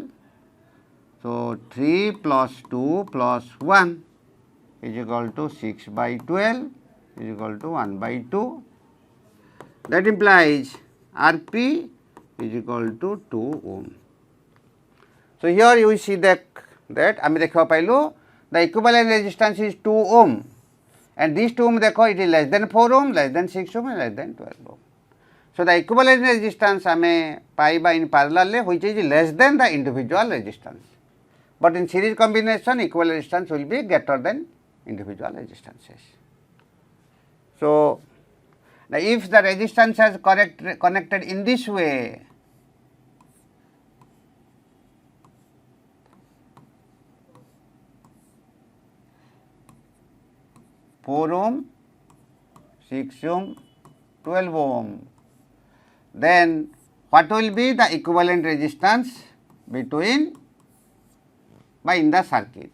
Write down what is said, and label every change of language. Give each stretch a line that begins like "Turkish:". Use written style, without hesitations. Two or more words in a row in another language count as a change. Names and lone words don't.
English: So 3 plus 2 plus 1 is equal to 6 by 12 is equal to 1 by 2. That implies Rp is equal to 2 ohm. So here you see that
Odia: ଆମେ ଦେଖା ପାଇଲୁ
English: the equivalent resistance is 2 ohm and this 2 ohm देखो it is less than 4 ohm, less than 6 ohm and less than 12 ohm. So the equivalent resistance
Odia: ଆମେ ପାଇବା
English: in parallel which is less than the individual resistance. But in series combination equivalent resistance will be greater than individual resistances. So now if the resistance is connected in this way, four ohm, 6 ohm, 12 ohm, then what will be the equivalent resistance between in the circuit?